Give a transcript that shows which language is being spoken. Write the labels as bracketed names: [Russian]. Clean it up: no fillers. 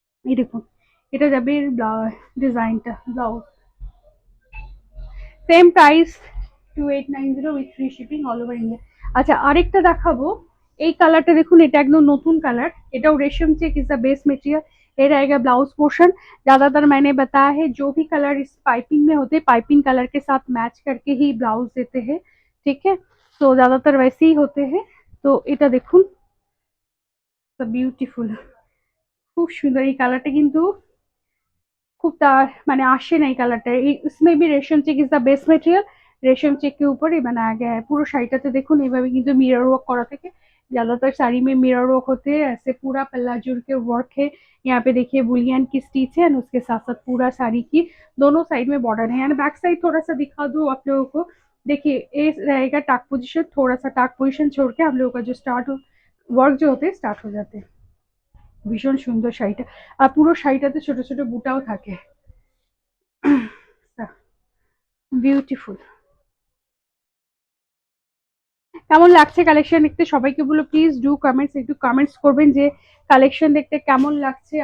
[Bangla] এই দেখুন এটা যাবে ডিজাইনটা, blouse same price 2890 with free shipping all over India. अच्छा আরেকটা দেখাবো, এই কালারটা দেখুন, এটা একদম নতুন কালার, এটাও रेशम check [English] Is the base material. [Hindi] ये रहेगा ब्लाउज पोर्शन। ज्यादातर मैंने बताया है जो भी कलर इस पाइपिंग में होते हैं, पाइपिंग कलर के साथ मैच करके ही ब्लाउज देते हैं, ठीक है। तो ज्यादातर वैसे ही होते हैं। तो [Bangla] এটা দেখুন বিউটিফুল, খুব সুন্দর এই কালারটা, কিন্তু [Hindi] खूब माने आशे नहीं कलर, इसमें भी रेशम check is the best material. रेशम चेक के ऊपर ही बनाया गया है। [Bangla] पूरा শাড়িটাতে দেখুন এইভাবে কিন্তু मिरर वर्क करा থাকে। [Hindi] ज्यादातर साड़ी में मिरर वर्क होते हैं, ऐसे पूरा पल्ला जुड़ के वर्क है। यहाँ पे देखिए बुलियन की स्टिच है, उसके साथ साथ पूरा साड़ी की दोनों साइड में बॉर्डर है। यानी बैक साइड थोड़ा सा दिखा दूँ आप लोगों को, देखिए ये रहेगा टाक पोजिशन, थोड़ा सा टाक पोजिशन छोड़ के हम लोगों का जो स्टार्ट वर्क जो होते हैं स्टार्ट हो जाते हैं। [Bangla] ভীষণ সুন্দর শাড়িটা, আর পুরো শাড়িটাতে ছোট ছোট বুটাও থাকে, বিউটিফুল। কেমন লাগছে কালেকশন দেখতে সবাইকে বলো প্লিজ ডু কমেন্টস, একটু কমেন্টস করবেন যে কালেকশন দেখতে কেমন লাগছে।